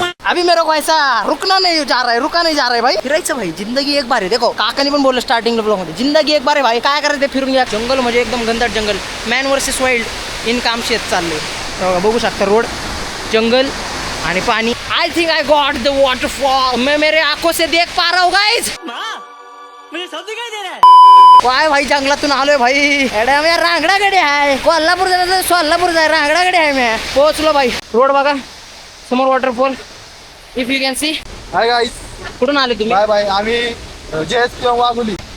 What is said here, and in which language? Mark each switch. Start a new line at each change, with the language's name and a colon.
Hindi: अभी मेरे को ऐसा रुका नहीं जा रहा है भाई.
Marathi: फिरायचं भाई, जिंदगी एक बार आहे. देखो काकानी पण बोललं स्टार्टिंग ब्लॉग मध्ये, जिंदगी एक बार आहे भाई. काय करायचं ते फिरून घ्या. जंगल म्हणजे एकदम घनदाट जंगल. Man versus wild in Kamshet चालले. बघू शकता रोड, जंगल आणि पाणी.
English: I think I got the waterfall.
Hindi: मैं मेरे आंखों से देख पा रहा हूँ गाइस.
Marathi: काय भाई जंगलातून आलोय भाई. रांगडागडी आहे. कोल्हापूर जायचं, सोलापूर जाय, रांगडागडी आहे. मी पोहोचलो भाई. रोड बघा समोर, waterfall
English: If you can see. Hi guys,
Marathi: कुठून आले तुम्ही?
English: Bye bye.
Marathi: आम्ही JSP वाघोली.